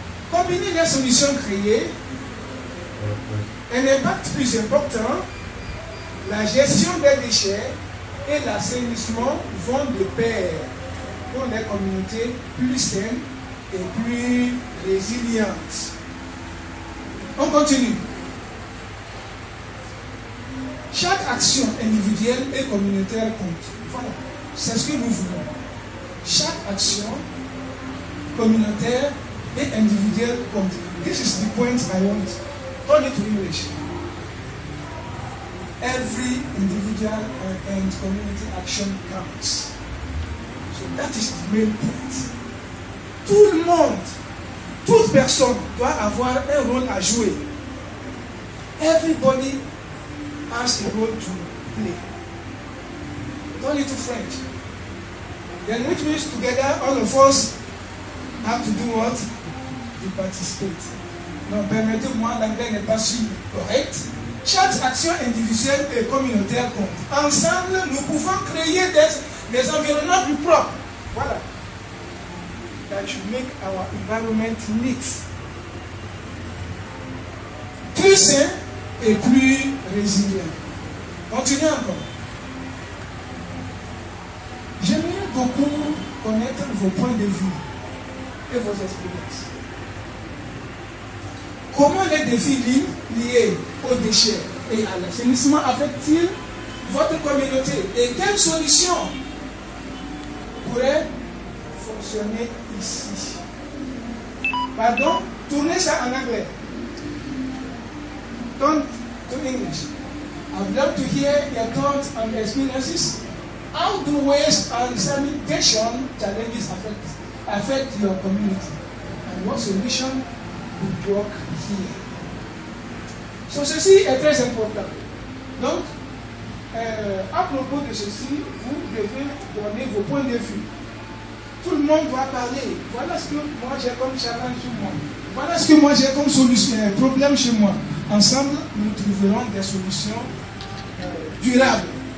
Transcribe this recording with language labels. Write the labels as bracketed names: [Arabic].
[French] Combiner les solutions créées, un impact plus important, la gestion des déchets et l'assainissement vont de pair pour les communautés plus saines et plus résilientes. On continue. Chaque action individuelle et communautaire compte. Voilà, c'est ce que nous voulons. Chaque action communautaire et individuelle compte. [English] This is the point I want. Turn it to English. Every individual and community action counts. So that is the main point. [French] Tout le monde, toute personne doit avoir un rôle à jouer. [English] Everybody has a role to play. Turn it to French. Then which means together all of us have to do what? To participate. [French] Non, permettez-moi, l'anglais n'est pas si correct. Chaque action individuelle et communautaire compte. Ensemble, nous pouvons créer des environnements plus propres. Voilà. [English] That should make our environment neat. [French] Plus sain et plus résilient. Continuons encore. J'aimerais beaucoup connaître vos points de vue et vos expériences. Comment les défis liés aux déchets et à l'assainissement affectent-ils votre communauté et quelles solutions pourraient fonctionner ici? Pardon, tournez ça en anglais. [English] Turn to English. I'd love to hear your thoughts and experiences. How do waste and sanitation challenges affect your community? And what solution would work here? [French] So, ceci est très important. Donc, à propos de ceci, vous devez donner vos points de vue. Tout le monde doit parler. Voilà ce que moi j'ai comme challenge chez moi. Voilà ce que moi j'ai comme solution, problème chez moi. Ensemble, nous trouverons des solutions durables.